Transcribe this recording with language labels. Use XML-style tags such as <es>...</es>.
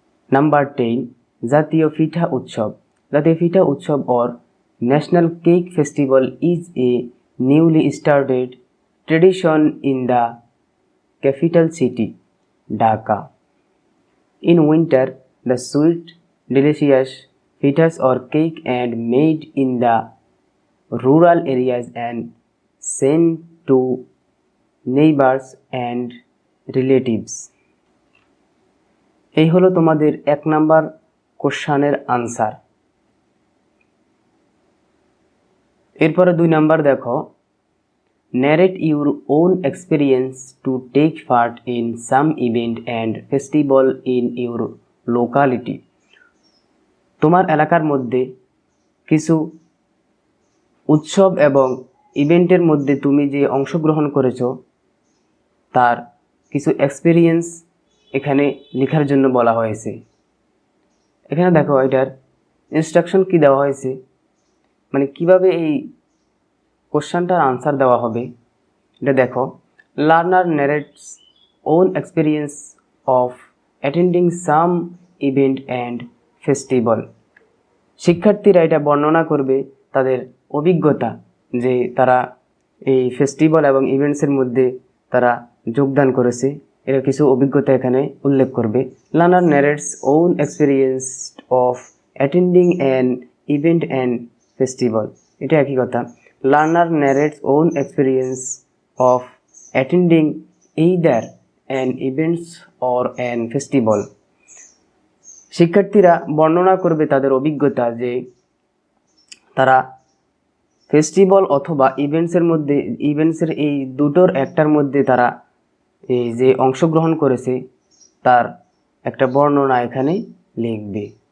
<en>Number 10 Jatiyo Pitha Utsav. Jatiyo Pitha Utsav or National Cake Festival is a newly started tradition in the capital city, Dhaka. In winter, the sweet, delicious pitas are cake and made in the rural areas and sent to neighbors and relatives.</en> <bn>এই হলো তোমাদের 1 number কোশ্চেনের answer. এরপরে 2 number দেখো,</bn> <en>narrate your own experience to take part in some event and festival in your locality.</en> <bn>তোমার এলাকার মধ্যে কিছু উৎসব এবং ইভেন্টের মধ্যে তুমি যে অংশগ্রহণ করেছো তার কিছু এক্সপেরিয়েন্স এখানে লেখার জন্য বলা হয়েছে। এখানে দেখো এটার ইনস্ট্রাকশন কি দেওয়া হয়েছে, মানে কিভাবে এই কোশ্চেনটার আনসার দেওয়া হবে এটা দেখো।</bn> <en>Learner narrates own experience of attending some event and festival.</en> <bn>শিক্ষার্থীরা এটা বর্ণনা করবে তাদের অভিজ্ঞতা, যে তারা এই ফেস্টিভ্যাল এবং ইভেন্টসের মধ্যে তারা যোগদান করেছে, এর কিছু অভিজ্ঞতা এখানে উল্লেখ করবে।</bn> <en>learner narrates own experience of attending an event and festival,</en> <bn>এটা একই কথা।</bn> <en>Learner narrates own experience of attending either an event or an festival.</en> <bn>শিক্ষার্থীরা বর্ণনা করবে তাদের অভিজ্ঞতা, যে তারা ফেস্টিভ্যাল অথবা ইভেন্টসের এই দুটোর একটার মধ্যে তারা এই যে অংশগ্রহণ করেছে তার একটা বর্ণনা এখানে লিখবে।</bn>